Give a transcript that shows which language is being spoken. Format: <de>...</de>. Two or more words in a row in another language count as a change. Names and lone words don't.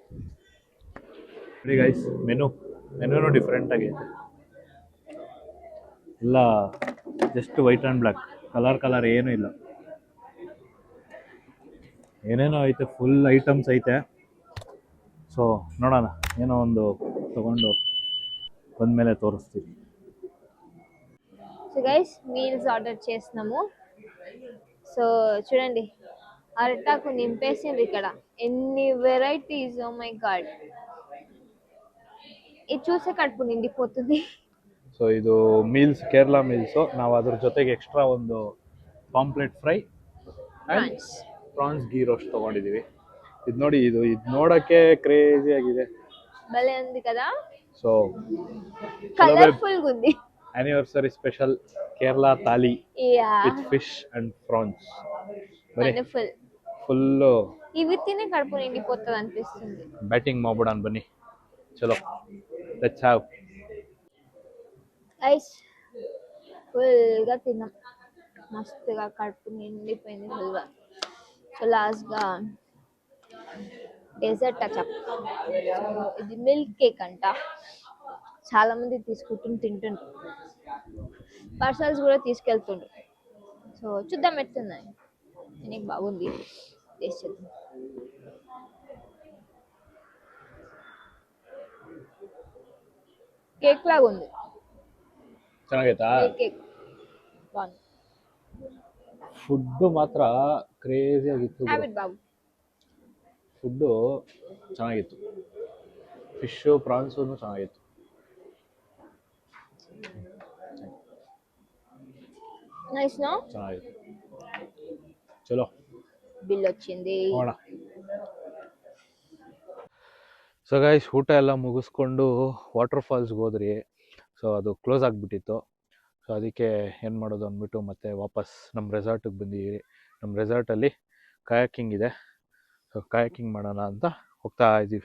<kn>ನೋಡಿ ಗೈಸ್, ಮೆನುನು ಡಿಫ್ರೆಂಟ್ ಆಗೈತೆ. ಎಲ್ಲ ಜಸ್ಟ್ ವೈಟ್ ಆ್ಯಂಡ್ ಬ್ಲ್ಯಾಕ್, ಕಲರ್ ಏನೂ ಇಲ್ಲ. ಏನೇನೋ ಐತೆ, ಫುಲ್ ಐಟಮ್ಸ್ ಐತೆ. ಸೊ ನೋಡೋಣ, ಏನೋ ಒಂದು ತಗೊಂಡು ಬಂದಮೇಲೆ తోరుస్తివి.</kn> <te>సో గైస్, మీల్స్ ఆర్డర్ చేస్తున్నాము. సో చూడండి, అరటాకు నింపేసింది ఇక్కడ. ఎన్ని వెరైటీస్,</te> <en>oh my god.</en> <te>ఇది చూసే కడుపు నిండిపోతుంది.</te> <kn>ಸೊ ಇದು ಮೀಲ್ಸ್, ಕೇರಳ ಮೀಲ್ಸು. ನಾವು ಅದ್ರ ಜೊತೆಗೆ ಎಕ್ಸ್ಟ್ರಾ ಒಂದು</kn> <en>pomfret fry</en> <kn>ಆ್ಯಂಡ್</kn> <en>prawns ghee roast</en> <kn>ತೊಗೊಂಡಿದ್ದೀವಿ. ಇದು ನೋಡಿ, ಇದು ನೋಡೋಕ್ಕೆ ಕ್ರೇಜಿ ಆಗಿದೆ.</kn> <te>భలే ఉంది కదా, సో కలర్ఫుల్ గా ఉంది.</te> <en>anniversary special Kerala thali with fish and prawns. వండర్ఫుల్.</en> <kn>ಫುಲ್</kn> <te>ఇవి తినే కడుపు నిండిపోతుంది అనిపిస్తుంది.</te> <kn>ಬ್ಯಾಟಿಂಗ್ ಮಾಡ್ಬಿಡೋಣ ಬನ್ನಿ. ಚಲೋ</kn> <en>let's have.</en> <te>ఐస్ ఫుల్ గా తిన్నాం, మస్తుగా కడుపు నిండిపోయింది ఫుల్గా. సో లాస్ట్ గా డెజర్ట్ టచ్. ఇది మిల్క్ కేక్ అంట. చాలా మంది తీసుకుంటుండ్రు, తింటుండ్రు. పార్సల్స్ కూడా తీసుకెళ్తుండ్రు. సో చూద్దాం ఎట్లుందని. నీకు బాగుంది, టేస్ట్ చేద్దాం. కేక్ లాగా ఉంది.</te> <kn>ಚೆನ್ನಾಗೈತಾ?</kn> <te>కేక్ బాగుంది.</te> <kn>ಫುಡ್ ಮಾತ್ರ ಕ್ರೇಜಿ ಆಗಿತ್ತು. ಹ್ಯಾಬಿಟ್ ಬಾಬು. ಫುಡ್ಡು ಚೆನ್ನಾಗಿತ್ತು. ಫಿಶ್ಶು ಪ್ರಾನ್ಸೂ ಚೆನ್ನಾಗಿತ್ತು.</kn> <en>nice no.</en> <kn>ಚೆನ್ನಾಗಿತ್ತು. ಚಲೋ</kn> <te>బిల్ వచ్చింది.</te> <kn>ಹೋಗೋಣ. ಸೊ ಗೈಸ್, ಊಟ ಎಲ್ಲ ಮುಗಿಸ್ಕೊಂಡು ವಾಟರ್ ಫಾಲ್ಸ್ಗೆ ಹೋದ್ರಿ. ಸೊ ಅದು ಕ್ಲೋಸ್ ಆಗಿಬಿಟ್ಟಿತ್ತು. ಸೊ ಅದಕ್ಕೆ ಏನು ಮಾಡೋದು ಅಂದ್ಬಿಟ್ಟು ಮತ್ತೆ ವಾಪಸ್ ನಮ್ಮ ರೆಸಾರ್ಟಿಗೆ ಬಂದಿದ್ದೀವಿ. ನಮ್ಮ ರೆಸಾರ್ಟಲ್ಲಿ ಕಯಾಕಿಂಗ್ ಇದೆ. ಸೊ ಕಯಾಕಿಂಗ್ ಮಾಡೋಣ ಅಂತ ಹೋಗ್ತಾ ಇದ್ದೀವಿ.</kn>